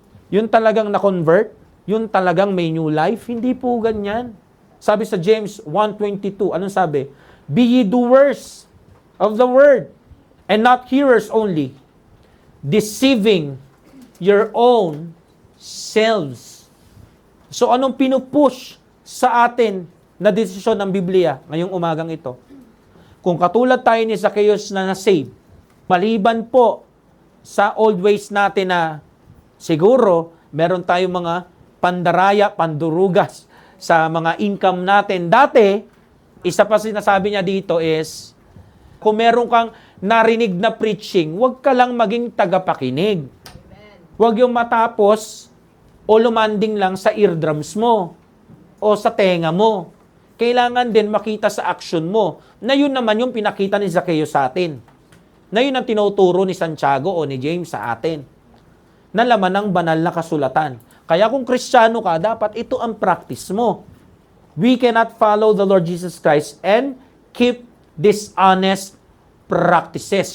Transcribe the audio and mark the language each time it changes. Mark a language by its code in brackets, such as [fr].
[tl] Yun talagang na-convert, yun talagang may new life, hindi po ganyan. Sabi sa James 1:22, anong sabi? [en] Be ye doers of the word, and not hearers only, deceiving your own selves. [tl] So anong pinupush sa atin na desisyon ng Biblia ngayong umagang ito? Kung katulad tayo ni Zacchaeus na na-save, maliban po sa old ways natin na siguro meron tayong mga pandaraya, pandurugas sa mga income natin. Dati, isa pa sinasabi niya dito is, kung meron kang narinig na preaching, huwag ka lang maging tagapakinig. Huwag yung matapos o lumanding lang sa eardrums mo. o sa tenga mo. Kailangan din makita sa action mo. Na yun naman yung pinakita ni Zacchaeus sa atin. Na yun ang tinuturo ni Santiago o ni James sa atin. Na laman ng banal na kasulatan. Kaya kung Kristiyano ka, dapat ito ang practice mo. [en] We cannot follow the Lord Jesus Christ and keep dishonest practices.